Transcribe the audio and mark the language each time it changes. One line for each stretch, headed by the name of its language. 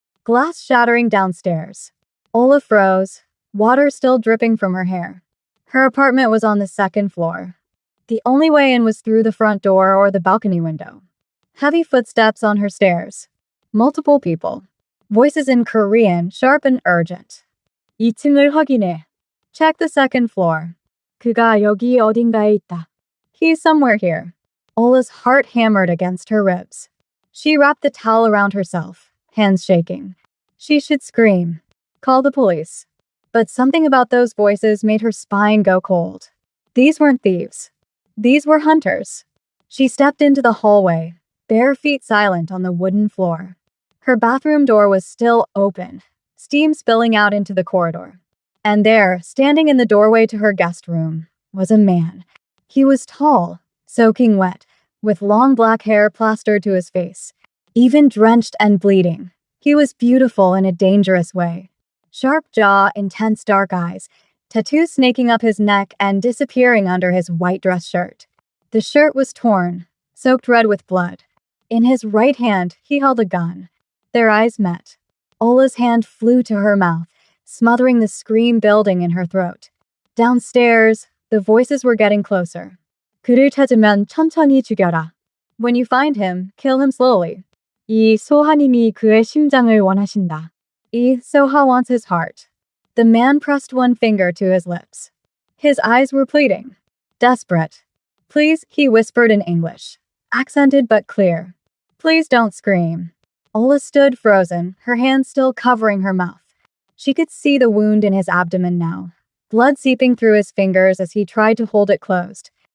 English: Glass shattering downstairs. Ola froze, water still dripping from her hair. Her apartment was on the 2nd floor. The only way in was through the front door or the balcony window. Heavy footsteps on her stairs. Multiple people. Voices in Korean, sharp and urgent.
Korean: 2층을 확인해.
English: Check the second floor.
Korean: 그가 여기 어딘가에 있다.
English: He's somewhere here. Ola's heart hammered against her ribs. She wrapped the towel around herself, hands shaking. She should scream. Call the police. But something about those voices made her spine go cold. These weren't thieves. These were hunters. She stepped into the hallway, bare feet silent on the wooden floor. Her bathroom door was still open, steam spilling out into the corridor. And there, standing in the doorway to her guest room, was a man. He was tall, soaking wet, with long black hair plastered to his face. Even drenched and bleeding, he was beautiful in a dangerous way. Sharp jaw, intense dark eyes, tattoos snaking up his neck and disappearing under his white dress shirt. The shirt was torn, soaked red with blood. In his right hand, he held a gun. Their eyes met. Ola's hand flew to her mouth, smothering the scream building in her throat. Downstairs, the voices were getting closer.
Korean: 그를 찾으면 천천히 죽여라.
English: When you find him, kill him slowly.
Korean: 이 소하님이 그의 심장을 원하신다.
English: 이 Soha wants his heart. The man pressed one finger to his lips. His eyes were pleading. Desperate. Please, he whispered in English, accented but clear. Please don't scream. Ola stood frozen, her hands still covering her mouth. She could see the wound in his abdomen now, blood seeping through his fingers as he tried to hold it closed.